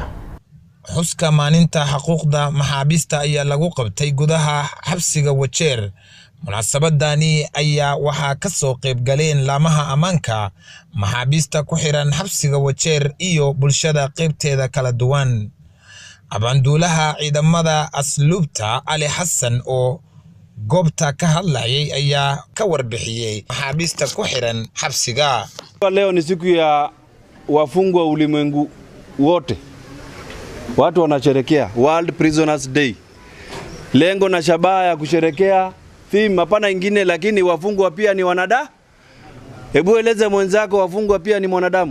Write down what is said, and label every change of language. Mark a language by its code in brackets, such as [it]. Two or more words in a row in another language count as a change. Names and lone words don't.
[so] xuska maalinta xuquuqda maxaabiista ayaa lagu qabtay gudaha xabsiga Wajeer munaasabadani ayaa waxa ka soo qayb galeen laamaha amaanka maxaabiista ku xiran xabsiga Wajeer iyo bulshada qaybteeda kala duwan abaanduulaha ciidamada asluubta Ali Xasan oo goobta ka hadlayay ayaa ka warbixiyay maxaabiista ku xiran xabsiga [sw] leo ni siku ya wafungwa ulimwengu wote watu wanasherekea World Prisoners Day. Lengo na shabaha ya kusherekea theme hapana ingine, lakini wafungwa pia ni wanadamu. Hebu eleze mwenzako wafungwa pia ni mwanadamu.